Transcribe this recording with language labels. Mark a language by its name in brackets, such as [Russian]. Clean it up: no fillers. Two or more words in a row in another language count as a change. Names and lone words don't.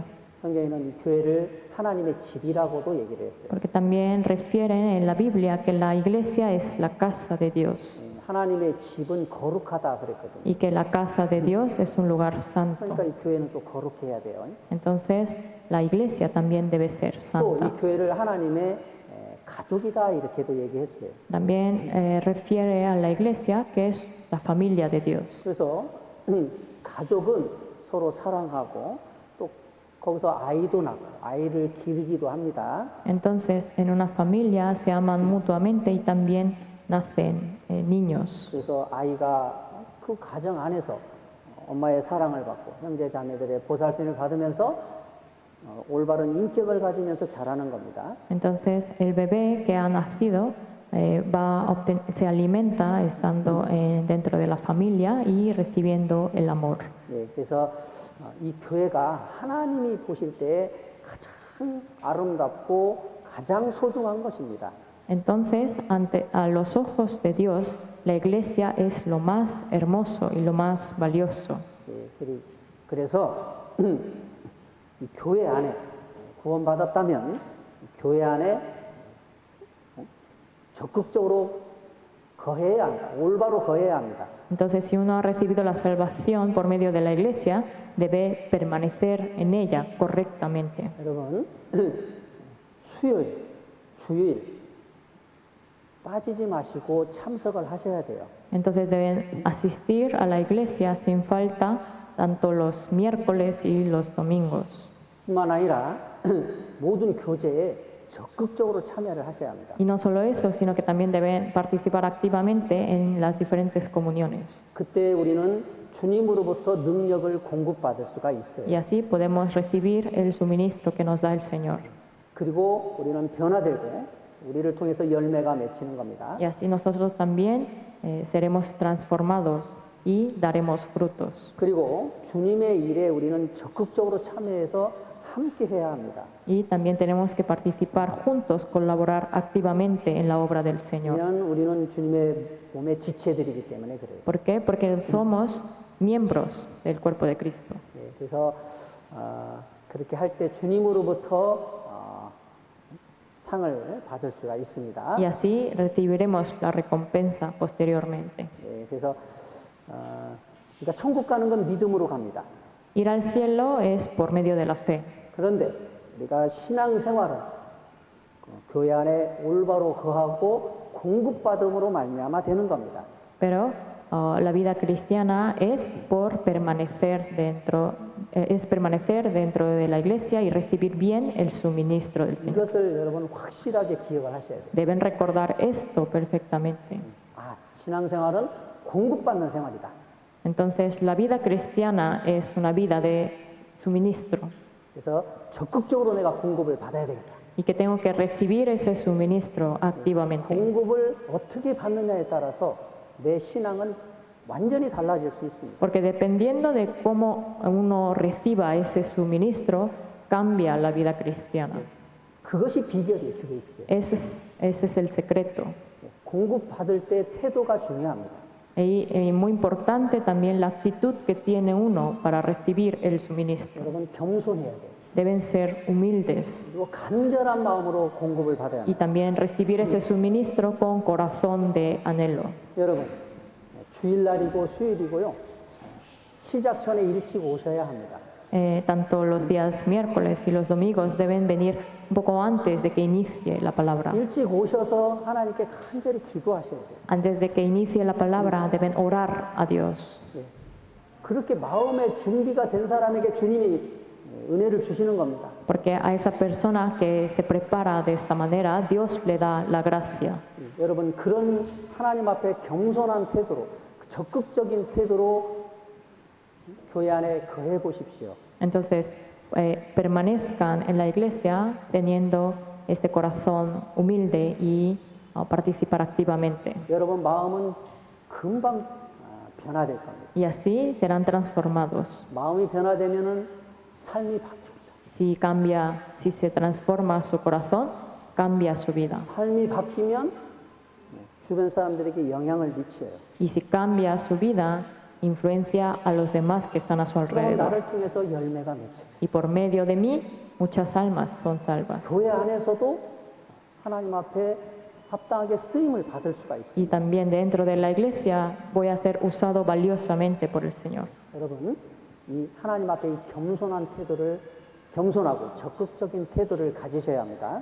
[Korean] 성경에는 이 교회를 하나님의 집이라고도 얘기를 했어요. [Spanish] Porque también refieren en la Biblia que la iglesia es la casa de Dios [Korean] 하나님의 집은 거룩하다 그랬거든요. [Spanish] y que la casa de Dios es un lugar santo. [Korean] 그러니까 이 교회는 또 거룩해야 돼요. [Spanish] Entonces la iglesia también debe ser [Korean] 또 이 [Spanish] santa. [Korean] 교회를 하나님의 가족이다 이렇게도 얘기했어요. [Spanish] También refiere a la iglesia que es la familia de Dios. [Korean] 그래서 가족은 서로 사랑하고 또 거기서 아이도 낳고 아이를 기르기도 합니다. [Spanish] Entonces en una familia se aman mutuamente y también nacen niños. [Korean] 그래서 아이가 그 가정 안에서 엄마의 사랑을 받고 형제 자매들의 보살핌을 받으면서 올바른 인격을 가지면서 자라는 겁니다. [Spanish] Entonces el bebé que ha nacido se alimenta estando dentro de la familia y recibiendo el amor. [Korean] 그래서 이 교회가 하나님이 보실 때 가장 아름답고 가장 소중한 것입니다. [Spanish] Entonces, a los ojos de Dios, la iglesia es lo más hermoso y lo más valioso. [Korean] 그래서 이 교회 안에 구원받았다면 교회 안에 적극적으로 거해야 합니다. 올바로 거해야 합니다. [Spanish] Entonces, si uno ha recibido la salvación por medio de la iglesia, debe permanecer en ella correctamente. [Korean] 여러분, 수요일, 주일 빠지지 마시고 참석을 하셔야 돼요. [Spanish] Entonces deben asistir a la iglesia sin falta tanto los miércoles y los domingos. [Korean] 뿐만 아니라 모든 교제에 적극적으로 참여를 하셔야 합니다. [Spanish] Y no solo eso, sino que también deben participar activamente en las diferentes comuniones. [Korean] 그때 우리는 주님으로부터 능력을 공급받을 수가 있어요. [Spanish] Y así podemos recibir el suministro que nos da el Señor. [Korean] 그리고 우리는 변화되고 우리를 통해서 열매가 맺히는 겁니다. [Spanish] Y así nosotros también seremos transformados y daremos frutos. [Korean] 그리고 주님의 일에 우리는 적극적으로 참여해서 함께 해야 합니다. [Spanish] Y también tenemos que participar juntos, colaborar activamente en la obra del Señor. [Korean] 왜냐하면 우리는 주님의 몸의 지체들이기 때문에 그래요. [Spanish] ¿Por qué? Porque somos miembros del cuerpo de Cristo. [Korean] 그래서 그렇게 할 때 주님으로부터 상을 받을 수가 있습니다. [Spanish] y así recibiremos la recompensa posteriormente. [Korean] 예, 그래서 그러니까 천국 가는 건 믿음으로 갑니다. [Spanish] Ir al cielo es por medio de la fe, [Korean] 그런데 우리가 신앙생활은 교회 안에 올바로 거하고 공급받음으로 말미암아 되는 겁니다. [Spanish] pero la vida cristiana es permanecer dentro de la iglesia y recibir bien el suministro del Señor. [Korean] 이것을 여러분 확실하게 기억을 하셔야 돼요. [Spanish] Deben recordar esto perfectamente. [Korean] 신앙생활은 공급받는 생활이다. [Spanish] Entonces, la vida cristiana es una vida de suministro [Korean] 그래서 적극적으로 내가 공급을 받아야 되겠다. [Spanish] y que tengo que recibir ese suministro activamente. [Korean] 공급을 어떻게 받느냐에 따라서 내 신앙은 완전히 달라질 수 있습니다. [Spanish] Porque dependiendo de cómo uno reciba ese suministro, cambia la vida cristiana. [Korean] 그것이 비결이에요, 그게 비결. [Spanish] Ese es el secreto. [Korean] 공급받을 때 태도가 중요합니다. [Spanish] Y muy importante también la actitud que tiene uno para recibir el suministro. [Korean] 여러분 겸손해야 돼요. [Spanish] Deben ser humildes [Korean] 그리고 간절한 마음으로 공급을 받아야 [Spanish] y [Korean] 합니다. [Spanish] también recibir ese suministro con corazón de anhelo. [Korean] 여러분 주일날이고 수요일이고요. 시작 전에 일찍 오셔야 합니다. [Spanish] Tanto los días miércoles y los domingos deben venir un poco antes de que inicie la palabra. [Korean] 일찍 오셔서 하나님께 간절히 기도하셔야 돼요. [Spanish] Antes de que inicie la palabra deben orar a Dios. [Korean] 예. 그렇게 마음의 준비가 된 사람에게 주님이 은혜를 주시는 겁니다. [Spanish] Porque a esa persona que se prepara de esta manera, Dios le da la gracia. [Korean] 여러분 그런 하나님 앞에 겸손한 태도로 적극적인 태도로 교회 안에 거해 보십시오. [Spanish] Entonces, permanezcan en la iglesia teniendo este corazón humilde y participar activamente. [Korean] 여러분 마음은 금방 변화될 겁니다. [Spanish] Y así serán transformados. [Korean] 마음이 변화되면은 삶이 바뀝니다. [Spanish] Si se transforma su corazón, cambia su vida. [Korean] 삶이 바뀌면 주변 사람들에게 영향을 미쳐요. [Spanish] Y si cambia su vida, influencia a los demás que están a su [Korean] 또 [Spanish] alrededor. [Korean] 나를 통해서 열매가 맺혀요. [Spanish] Y por medio de mí, muchas almas son salvas. [Korean] 교회 안에서도 하나님 앞에 합당하게 쓰임을 받을 수가 있어요. [Spanish] Y también dentro de la iglesia voy a ser usado valiosamente por el Señor. [Korean] 여러분, 이 하나님 앞에 이 겸손하고 적극적인 태도를 가지셔야 합니다.